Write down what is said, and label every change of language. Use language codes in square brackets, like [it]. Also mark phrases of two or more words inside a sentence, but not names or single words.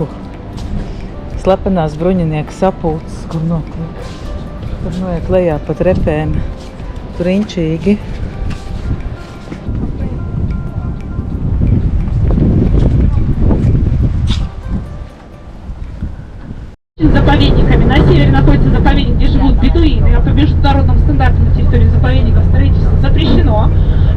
[lv] Slepenās bruņinieka sapulces, kur notiek. Tur noiet lejā pa trepēm. Tur inčīgi. [ru] Заповедниками. На севере находится заповедник, где живут бедуины. По международным стандартам на территории заповедников строительство запрещено.